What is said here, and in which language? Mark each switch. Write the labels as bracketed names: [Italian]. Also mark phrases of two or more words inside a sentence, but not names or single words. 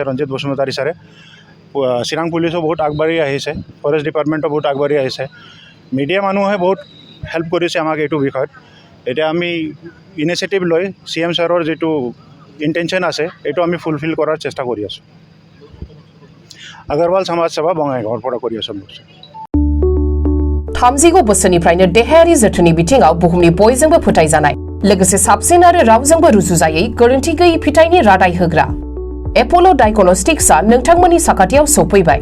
[Assamese] ৰঞ্জিত বসুমতাৰী ছাৰে, চিৰাং পুলিচো বহুত আগবাঢ়ি আহিছে, [English] forest department [Assamese] বহুত আগবাঢ়ি আহিছে, মিডিয়া মানুহে বহুত হেল্প কৰিছে আমাক এইটো বিষয়ত। এতিয়া আমি ইনিচিয়েটিভ লৈ CM ছাৰৰ যিটো ইণ্টেনশ্যন আছে এইটো আমি ফুলফিল কৰাৰ চেষ্টা কৰি আছোঁ। [Bodo] आगरवाल समाज सभा बङाइगावआव फरा करि आसाम। 30 बोसोरनिफ्रायनो देहायारि जोथोननि बिथिङाव बुहुमनि बयजोंबो फोथायजानाय, लोगोसे साबसिन आरो रावजोंबो रुजुजायै गोरोन्थि गैयै फिथाइनि रादाय होग्रा एप'ल' डायग्नोस्टिक्सआ नोंथांमोननि साखाथियाव सौफैबाय।